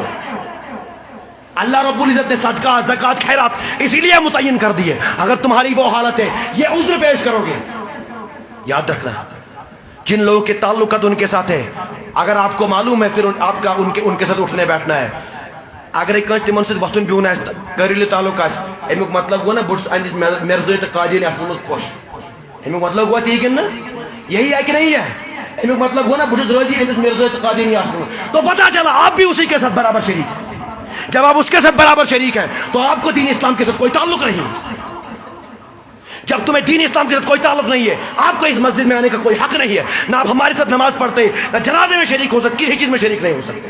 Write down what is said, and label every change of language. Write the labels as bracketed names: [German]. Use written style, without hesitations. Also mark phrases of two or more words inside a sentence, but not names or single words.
[Urdu] اللہ رب العزت نے صدقہ زکوٰۃ خیرات اسی لیے متعین کر دی ہے، اگر تمہاری وہ حالت ہے یہ عذر پیش کرو گے۔ یاد رکھنا جن لوگوں کے تعلقات ان کے ساتھ ہے، اگر آپ کو معلوم ہے پھر آپ کا ان کے ساتھ اٹھنے بیٹھنا ہے، اگر [Kashmiri] کنس تمن ست وتھن بہن قریل تعلق امیک مطلب گو نا بس اندس مرزائی تو قادیانی اصل مز خوش، امیک مطلب گوا تی کن نا [Urdu] یہی ہے کہ نہیں ہے؟ [Kashmiri] امیک مطلب گو نا بس روزی اندس مرزائی تو قادیانی اصل، [Urdu] تو پتہ چلا آپ بھی اسی کے ساتھ برابر شریک ہیں۔ جب آپ اس کے ساتھ برابر شریک ہیں تو آپ کو دین اسلام کے ساتھ کوئی تعلق نہیں۔ جب تمہیں دین اسلام کے ساتھ کوئی تعلق نہیں ہے آپ کو اس مسجد میں آنے کا کوئی حق نہیں ہے، نہ آپ ہمارے ساتھ نماز پڑھتے، نہ جنازے میں شریک ہو سکتے، کسی چیز میں شریک نہیں ہو سکتے۔